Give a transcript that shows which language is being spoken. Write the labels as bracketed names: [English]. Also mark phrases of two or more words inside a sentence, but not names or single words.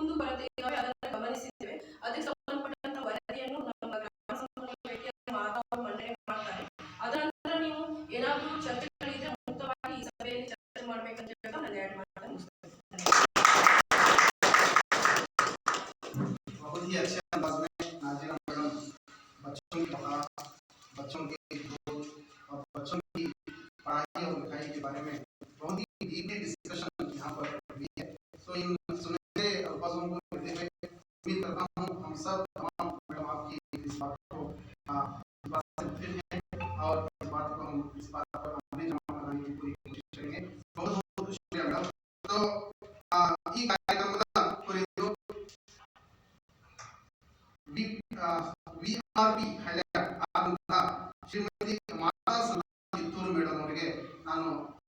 [Kannada] ಇದ್ದಾವೆ, ಅದನ್ನು ಗಮನಿಸಿದ್ದೇವೆ. ಅದಕ್ಕೆ ಸಂಬಂಧಪಟ್ಟಂತ ವರದಿಯನ್ನು ನಮ್ಮ ಗ್ರಾಮ ಸಂಪನ್ಮೂಲ ವ್ಯಕ್ತಿಯ ಮಾತಾಡಿ ಮಂಡನೆ ಮಾಡ್ತಾರೆ. ಅದರ ನಂತರ ನೀವು ಏನಾದರೂ ಚರ್ಚೆಗಳಿದ್ರೆ ಮುಕ್ತವಾಗಿ ಈ ಸಭೆಯಲ್ಲಿ ಚರ್ಚೆ ಮಾಡ್ಬೇಕಂತ ಹೇಳ್ತಾ ನಾನು ಆ್ಯಡ್ ಮಾಡ್ತಾ ಮುಗಿಸ್ತೇನೆ. [Hindi] बहुत ही अच्छे अंदाज में नाज़िरा मैडम बच्चों की बच्चों के ग्रोथ और बच्चों की पढ़ाई और लिखाई के बारे में बहुत ही [English] deeply discussion [Hindi] यहाँ पर हुई है। तो इन सुनहरे अल्फाजों को लेते हुए उम्मीद करता हूँ हम सब तमाम मैडम आपकी इस बात को इस बात से मुतफिक हैं और इस बात को हम इस बात पर अमली जमा कराने की पूरी कोशिश करेंगे। बहुत बहुत शुक्रिया मैडम। [Kannada] तो ಈ ಕಾರ್ಯಕ್ರಮದ ಕುರಿತು ವಿಆರ್ಪಿ ಹೈಲೈಟ್ ಆದಂತಹ ಶ್ರೀಮತಿ ಮಾತಾ ಕಿತ್ತೂರು ಮೇಡಮ್ ಅವರಿಗೆ ನಾನು